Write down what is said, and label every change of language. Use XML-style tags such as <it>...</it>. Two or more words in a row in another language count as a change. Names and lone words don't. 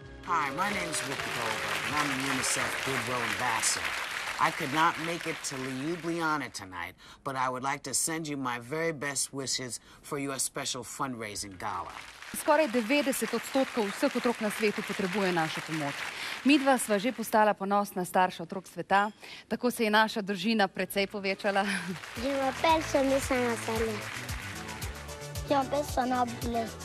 <en>Hi, my name is Whoopi Goldberg, and I'm the UNICEF Goodwill Ambassador. I could not make it to Ljubljana tonight, but I would like to send you my very best wishes for your special fundraising gala.</en> <sl>Skoraj 90% vseh otrok na svetu potrebuje našo pomoč. Midva sva že postala ponosna starša otrok sveta, tako se je naša družina precej povečala.</sl> <fr>Je m'appelle Samissa Nassali. Je m'appelle Sanable.</fr>